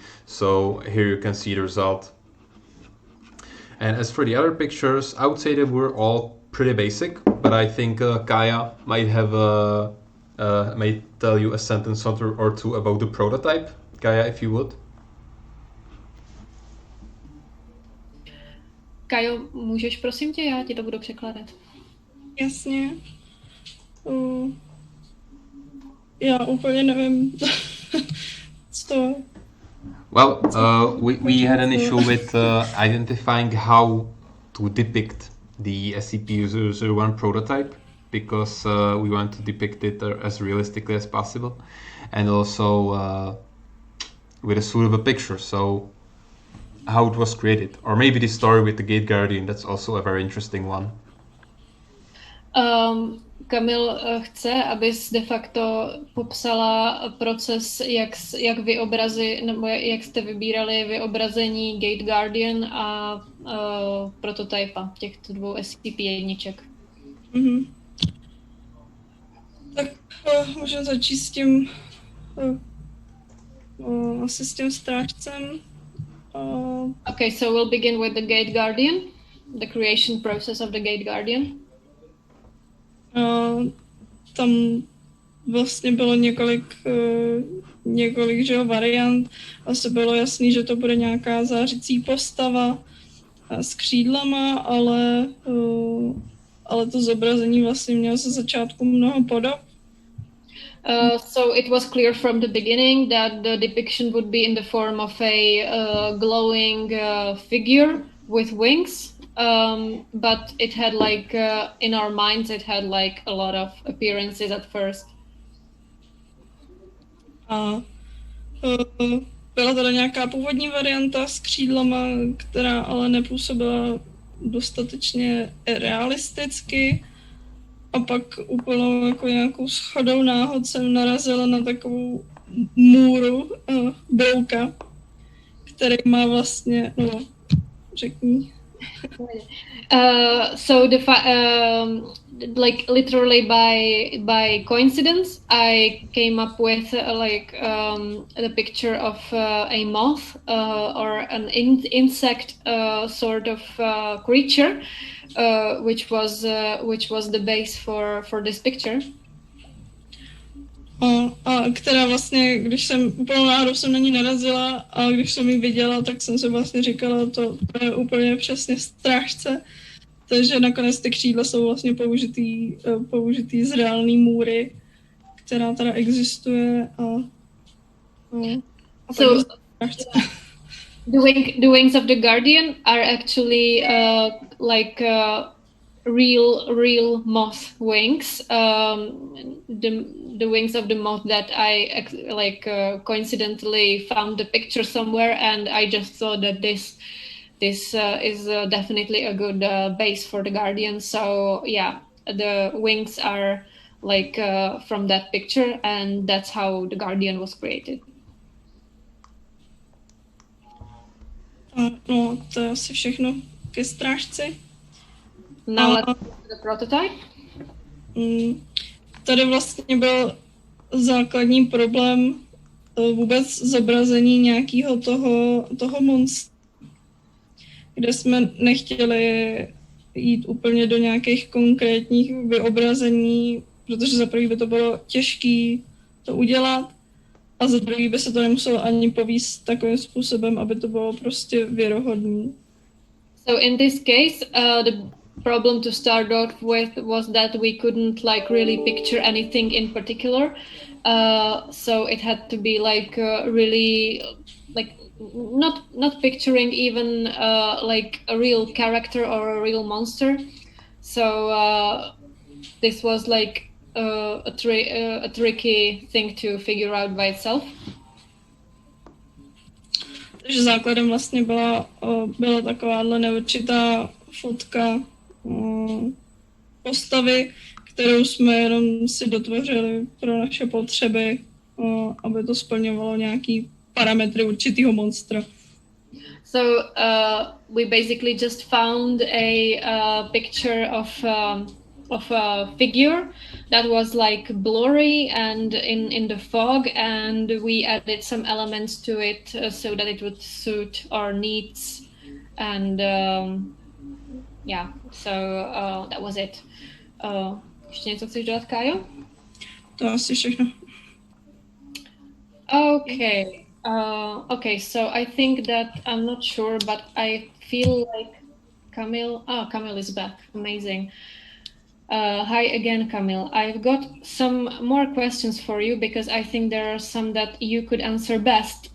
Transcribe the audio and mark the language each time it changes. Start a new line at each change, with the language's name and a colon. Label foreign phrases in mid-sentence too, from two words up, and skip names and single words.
English: So here you can see the result. And as for the other pictures, I would say that we're all pretty basic, but I think Kaya might have might tell you a sentence or two about the prototype Kaya, if you would.
Czech: Kajo, můžeš prosím tě, já ti to budu překládat. Jasně. Já úplně nevím, co.
English: Well, we had an issue with identifying how to depict the SCP-001 prototype, because we want to depict it as realistically as possible, and also with a suitable picture. So how it was created, or maybe the story with the Gate Guardian, that's also a very interesting one.
Czech: Kamil chce, abys de facto popsala proces, jak vyobrazy, nebo jak jste vybírali vyobrazení Gate Guardian a prototypa těchto dvou SCP-1. Mm-hmm. Tak můžeme začít s tím, asi s tím strážcem.
English: Okay, so we'll begin with the Gate Guardian, the creation process of the Gate Guardian.
Czech: Tam vlastně bylo několik že variant. Asi bylo jasný, že to bude nějaká zářící postava s křídlama, ale to zobrazení vlastně mělo ze začátku mnoho podob.
English: So it was clear from the beginning that the depiction would be in the form of a glowing figure with wings, but it had in our minds it had a lot of appearances at first.
Czech: Byla teda nějaká původní varianta s křídlama, která ale nepůsobila dostatečně realisticky. A pak úplnou jako nějakou shodou náhod jsem narazila na takovou můru brouka, který má vlastně, no, řekni.
English: So literally by coincidence, I came up with the picture of a moth or an insect sort of creature, which was the base for this picture.
Czech: A která vlastně, když jsem úplnou náhodou jsem na ní narazila a když jsem ji viděla, tak jsem si vlastně říkala, to je úplně přesně strážce. Takže nakonec ty křídla jsou vlastně použitý z reálné můry, která teda existuje
English: So the wings of the Guardian are actually real moth wings. The wings of the moth that I coincidentally found the picture somewhere, and I just thought that this is definitely a good base for the Guardian. So yeah, the wings are from that picture, and that's how the Guardian was created.
Czech: No, to je asi všechno ke strážci.
English: Now let's go to the prototype.
Czech: Tady vlastně byl základní problém vůbec zobrazení nějakého toho monstra, kde jsme nechtěli jít úplně do nějakých konkrétních vyobrazení, protože za první by to bylo těžké to udělat a za druhý by se to nemuselo ani povíst takovým způsobem, aby to bylo prostě věrohodný.
English: So in this case, the problem to start off with was that we couldn't really picture anything in particular. So it had to be really not picturing even a real character or a real monster. So this was a tricky thing to figure out by itself.
Czech: Takže základem vlastně byla takováhle neurčitá fotka postavy, kterou jsme jenom si dotvořili pro naše potřeby, aby to splňovalo nějaký parametry určitého monstra.
English: So we basically just found a picture of a figure that was blurry and in the fog, and we added some elements to it so that it would suit our needs, and yeah, so that was it.
Czech: Ještě něco chceš dodat, Kájo? To asi všechno.
English: Okay. Okay, so I think that I'm not sure, but I feel like Kamil is back. Amazing. Hi again, Kamil. I've got some more questions for you because I think there are some that you could answer best.